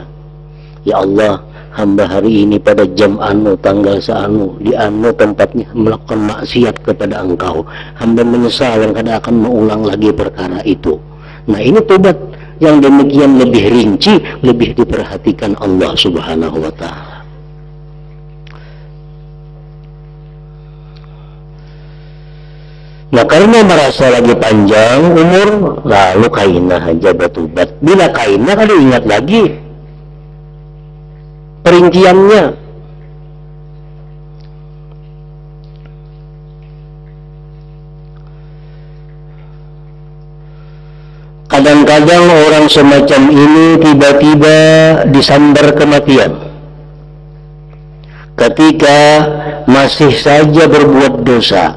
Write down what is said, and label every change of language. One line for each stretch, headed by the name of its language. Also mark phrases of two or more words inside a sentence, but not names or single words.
Banjar: Ya Allah, hamba hari ini pada jam anu, tanggal seanu, di anu tempatnya melakukan maksiat kepada Engkau. Hamba menyesal yang kada akan mengulang lagi perkara itu. Nah, ini tobat yang demikian lebih rinci, lebih diperhatikan Allah
Arabic: Subhanahu wa Ta'ala.
Banjar: Nah, karena merasa lagi panjang umur, lalu kainah aja bertobat. Bila kainah kada ingat lagi perinciannya. Kadang-kadang orang semacam ini tiba-tiba disambar kematian ketika masih saja berbuat dosa.